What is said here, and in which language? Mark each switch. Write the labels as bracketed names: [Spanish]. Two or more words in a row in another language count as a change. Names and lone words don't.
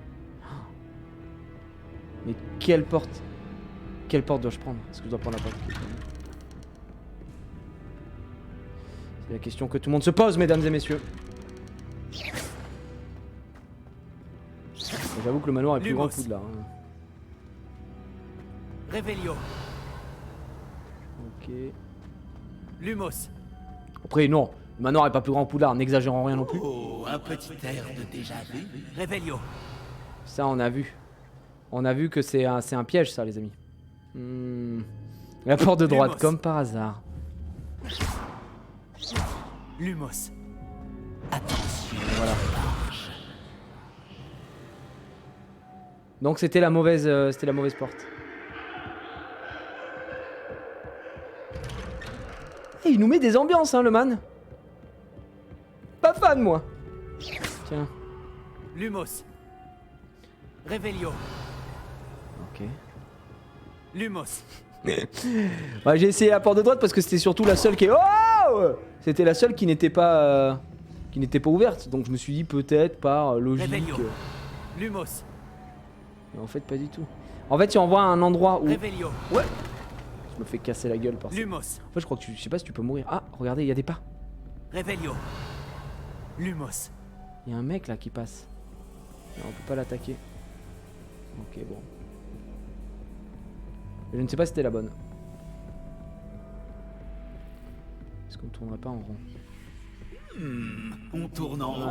[French] Mais quelle porte? Quelle porte dois-je prendre? Est-ce que je dois prendre la porte? C'est la question que tout le monde se pose, mesdames et messieurs. J'avoue que le manoir est plus grand que Poudlard. Hein. Revelio. Ok. Lumos. Après, non. Le manoir est pas plus grand que Poudlard. N'exagérons rien non plus. Oh, un petit air de déjà vu. Revelio. Ça, on a vu. On a vu que c'est un piège, ça, les amis. La porte de droite, Lumos. comme par hasard. Lumos. Attention. Voilà. Donc c'était la mauvaise porte. Et il nous met des ambiances, hein, le man. Pas fan, moi. Tiens. Lumos. Revelio. Ok. Lumos. Ouais, j'ai essayé la porte de droite parce que c'était surtout la seule qui est... Oh, c'était la seule qui n'était pas ouverte. Donc je me suis dit peut-être par logique. Revelio. Lumos. Mais en fait pas du tout. En fait, si on voit un endroit où... Revelio. Ouais. Je me fais casser la gueule par ça. Lumos. En fait, je crois que je sais pas si tu peux mourir. Ah, regardez, il y a des pas. Revelio. Lumos. Il y a un mec là qui passe. Non, on peut pas l'attaquer. Ok, bon. Je ne sais pas si c'était la bonne. Est-ce qu'on ne tournerait pas en rond? On tourne en rond,